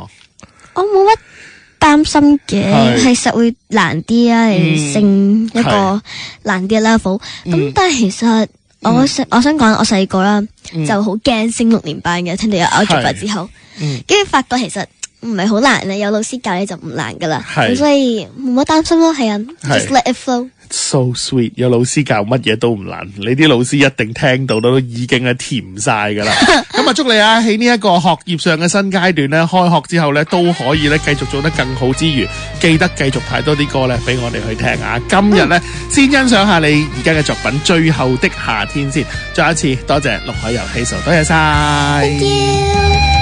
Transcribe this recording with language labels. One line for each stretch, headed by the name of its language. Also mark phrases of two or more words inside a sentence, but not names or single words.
Cantonese: 我冇乜擔心嘅，係實會難啲啊，升一個難啲嘅 level。咁但係其實我想講，我細個啦就好驚升6年班嘅，聽到有 algebra之後，跟住發覺其實唔係好難咧，有老師教你就唔難噶啦，咁所以冇乜擔心咯，係啊 ，
English: just let it flow。
Cantonese: So sweet，有老師教乜嘢都唔難，你啲老師一定聽到都已經係甜晒噶啦。咁啊，祝你啊喺呢一個學業上嘅新階段咧，開學之後咧都可以咧繼續做得更好之餘，記得繼續派多啲歌咧俾我哋去聽啊！今日咧先欣賞下你而家嘅作品《最後的夏天》先，再一次多謝陸愷柔 Hazel，多謝晒。
English: Thank you。